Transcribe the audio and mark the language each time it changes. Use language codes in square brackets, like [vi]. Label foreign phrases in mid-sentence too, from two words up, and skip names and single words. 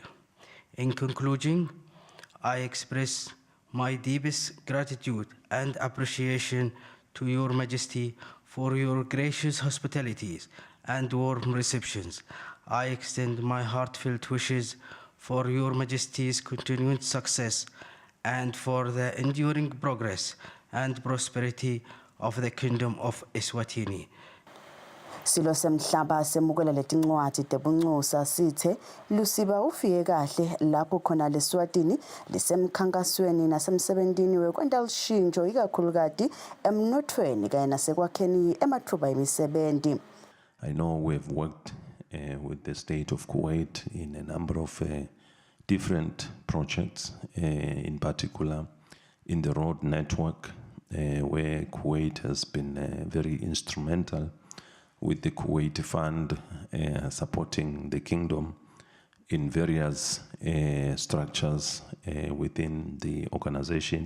[en] In conclusion, I express my deepest gratitude and appreciation to Your Majesty for your gracious hospitalities and warm receptions. I extend my heartfelt wishes for Your Majesty's continued success and for the enduring progress and prosperity of the Kingdom of Eswatini. [ss] Silo semhlaba semukela letincwadzi tebuncusa sithe Lusiba ufike kahle lapho khona leSwatini lisemkhankasweni nasemsebentini wekwenta lishintsho ikakhulukati emnothweni kanye nasekwakheni emathuba emisebenzi. [en] I know we've worked with the state of Kuwait in a number of different projects, in particular in the road network, where Kuwait has been very instrumental with the Kuwait Fund supporting the kingdom in various structures within the organization.